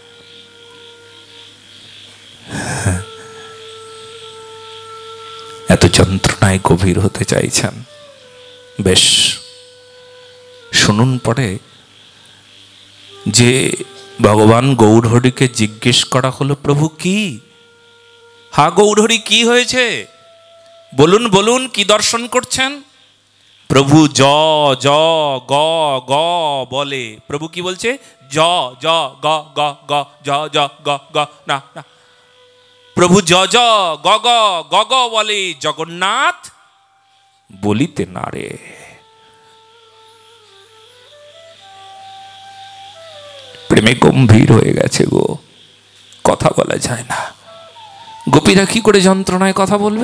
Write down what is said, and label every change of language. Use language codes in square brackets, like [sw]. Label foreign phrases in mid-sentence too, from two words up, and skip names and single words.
[bn] এত যন্ত্রণায় গভীর হতে চাইছেন, বেশ শুনুন পরে যে ভগবান গৌরহরিকে জিজ্ঞেস করা হলো, প্রভু কি? হা গৌরহরি, কি হয়েছে? বলুন বলুন, কি দর্শন করছেন? প্রভু জ জ গ গ বলে। প্রভু কি বলছে? জ জ গ গ গ জ জ গ গ না না। প্রভু জ জ গ গ গ গ বলে, জগন্নাথ বলিতে না রে। প্রেমে গম্ভীর হয়ে গেছে গো, কথা বলা যায় না। গোপীরা কি করে যন্ত্রণায় কথা বলবে?